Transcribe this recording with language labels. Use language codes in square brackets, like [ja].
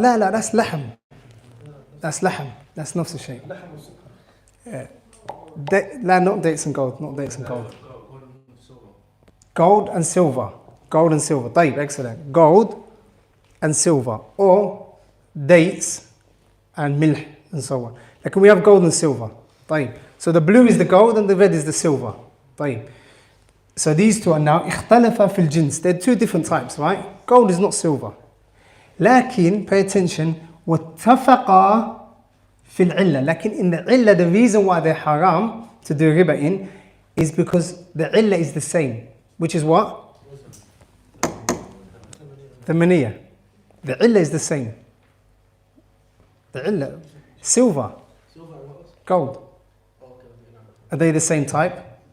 [ar] لا, that's لحم. That's نفس الشيء. [en] لا, not dates and gold. Gold and silver. طيب, excellent. Gold and silver, or dates and milh and so on. Like we have gold and silver. [ar] طيب. [en] So the blue is the gold and the red is the silver. [ar] طيب. [en] So these two are now [ar] اختلف في الجنس. [en] They're two different types, right? Gold is not silver. [ar] لكن, [en] pay attention, [ar] واتفقا في العلة. [en] لكن in the علة, the reason why they're haram to do riba in is because the علة is the same. Which is what? The maniyah. The علة is the same. The علة, silver, gold. Are they the same type?